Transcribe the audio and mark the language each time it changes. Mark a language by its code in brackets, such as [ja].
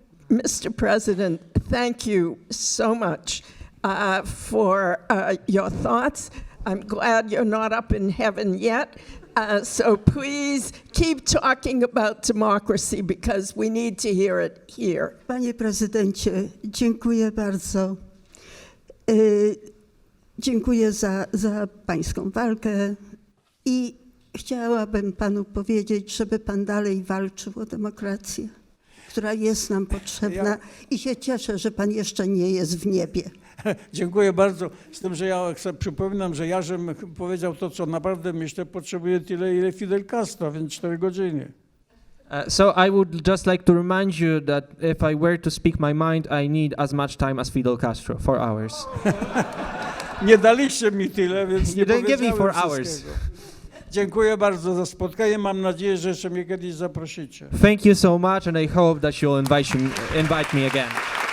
[en] Mr. President, thank you so much for your thoughts. I'm glad you're not up in heaven yet. So please keep talking about democracy because we need to hear it here. [pl] Panie prezydencie, dziękuję bardzo. Dziękuję za pańską walkę i chciałabym panu powiedzieć, żeby pan dalej walczył o demokrację, która jest nam potrzebna i się cieszę, że pan jeszcze nie jest w niebie. Dziękuję bardzo. Z tym, że ja przypominam, że ja żem powiedział to, co naprawdę myślę, potrzebuję tyle, ile Fidel Castro, więc 4 godziny. [en] So I would just like to remind you that if I were to speak my mind, I need as much time as Fidel Castro, 4 hours. [pl] Nie daliście mi tyle, więc nie [en] You didn't give me [pl] powiedziałem [en] 4 hours. [pl] wszystkiego. Dziękuję bardzo za spotkanie. Mam nadzieję, że jeszcze mnie kiedyś zaprosicie. [en] Thank you so much, and I hope that you'll invite me again.